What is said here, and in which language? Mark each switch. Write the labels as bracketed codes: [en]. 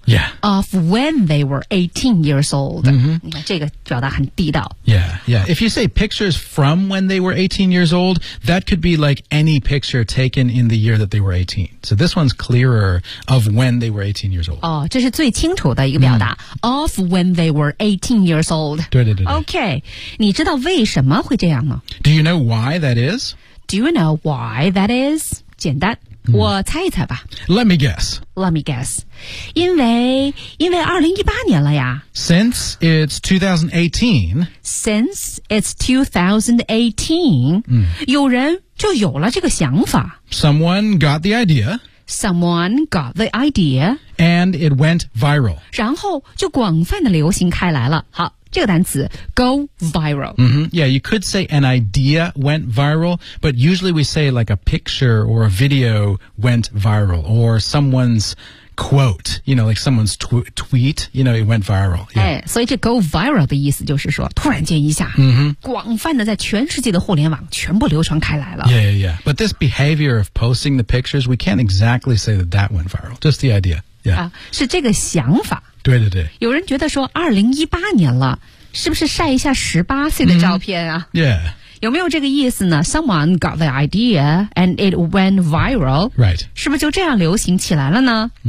[en] Yeah. Of when they were 18 years old.、 Mm-hmm. [zh] 这个表达很地道。 [en] Yeah, yeah. If you say pictures from when they were 18 years old, that could be like any picture taken in the year that they were 18. So this one's clearer of when they were 18 years old. [zh] 哦，这是最清楚的一个表达。 [en] Of when they were 18 years old. [zh] 对对对对。 [en] Okay. [zh] 你知道为什么会这样吗？ [en] Do you know why that is? Do you know why that is? [zh] 简单、我猜一猜吧。 [en] Let me guess. [zh] 因为2018年了呀。 [en] Since it's 2018,、 [zh] 有人就有了这个想法。 [en] Someone got the idea. And it went viral. [zh] 然后就广泛的流行开来了。好。这个单词 go viral、 [en] Yeah, you could say an idea went viral, but usually we say like a picture or a video went viral, or someone's quote, you know, like someone's tweet, you know, it went viral、 [zh] 哎、所以这 go viral 的意思就是说突然间一下、广泛的在全世界的互联网全部流传开来了 [en] Yeah. But this behavior of posting the pictures, we can't exactly say that went viral, just the idea、 [zh] 是这个想法对对对，有人觉得说2018年了，是不是晒一下18岁的照片啊、 [en] Yeah. [zh] 有没有这个意思呢？ [en] Someone got the idea and it went viral. Right. [zh] 是不是就这样流行起来了呢？